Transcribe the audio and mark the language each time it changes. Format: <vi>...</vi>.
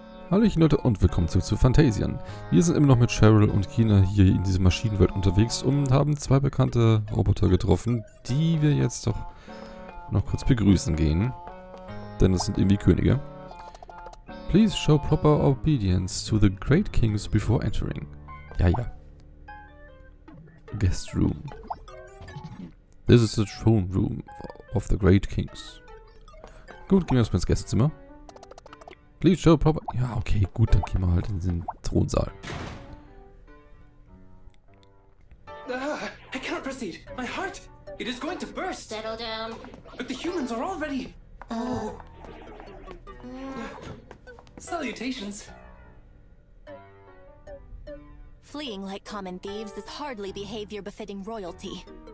<de>Hallöchen Leute und willkommen zurück zu Phantasian. Wir sind immer noch mit Cheryl und Kina hier in dieser Maschinenwelt unterwegs und haben zwei bekannte Roboter getroffen, die wir jetzt doch noch kurz begrüßen gehen. Denn es sind irgendwie Könige.</de> <en>Please show proper obedience to the great kings before entering.</en> <de>Ja.</de> <en>Guest room. This is the throne room of the great kings.</en> <de>Gut, gehen wir erstmal ins Gästezimmer.</de> <en>Please show proper...</en> <de>Ja, okay, gut, dann gehen wir halt in den Thronsaal.</de> <en>I cannot proceed. My heart, it is going to burst. Settle down. But the humans are already... Salutations. Fleeing like common thieves is hardly behavior befitting royalty.</en>